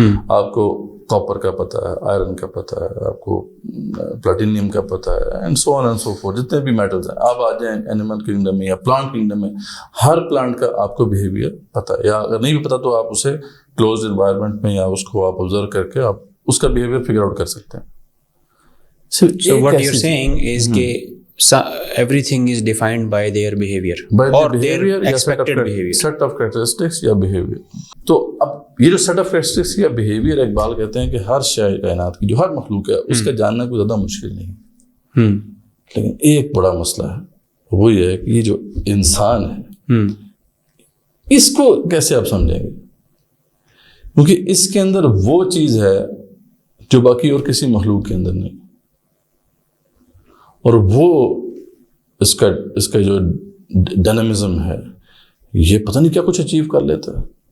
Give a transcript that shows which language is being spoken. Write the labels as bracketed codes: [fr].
[ur] آپ کو کاپر کا پتہ ہے، آئرن کا پتہ ہے، آپ کو پلاٹینیم کا پتہ ہے، [en] And so on and so forth. [ur] جتنے بھی میٹلز ہیں، آپ آ جائیں اینیمل کنگڈم میں یا پلانٹ کنگڈم میں، ہر پلانٹ کا آپ کو بیہیویئر پتہ ہے، یا اگر نہیں بھی پتہ تو آپ اسے کلوز انوائرمنٹ میں یا اس کو آپ آبزرو کر کے آپ اس کا بیہیویئر فگر آؤٹ کر سکتے ہیں. [en] So what you're saying is [ur] کہ [en] everything is defined by their behavior or their expected behavior, set of characteristics [ur] یا [en] behavior. [ur] تو اب یہ جو [en] set of characteristics [ur] یا behavior اقبال کہتے ہیں کہ ہر شے کائنات کی جو ہر مخلوق ہے اس کا جاننا کوئی زیادہ مشکل نہیں. لیکن ایک بڑا مسئلہ ہے، وہ یہ ہے کہ یہ جو انسان ہے اس کو کیسے آپ سمجھیں گے؟ کیونکہ اس کے اندر وہ چیز ہے جو باقی اور کسی مخلوق کے اندر نہیں، اور وہ اس کا جو ڈائنامزم ہے یہ پتہ نہیں کیا کچھ اچیو کر لیتا ہے.